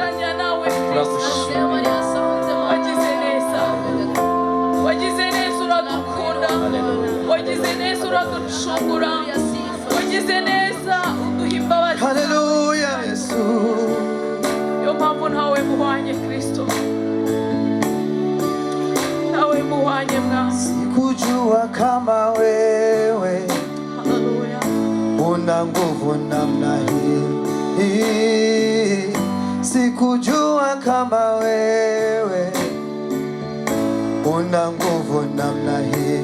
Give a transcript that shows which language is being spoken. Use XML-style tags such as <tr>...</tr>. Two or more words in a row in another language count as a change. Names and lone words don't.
<rw>Wagize neza uradukunda, wagize neza uraducungura, wagize neza uduha imbabazi. Haleluya Yesu. Yo mpamvu ntawe muhwanye Kristo, ntawe muhwanye mwana.</rw> <sw>Sikujua kama wewe Haleluya. una nguvu namna hii, sikujua kama wewe una nguvu namna hii.</sw>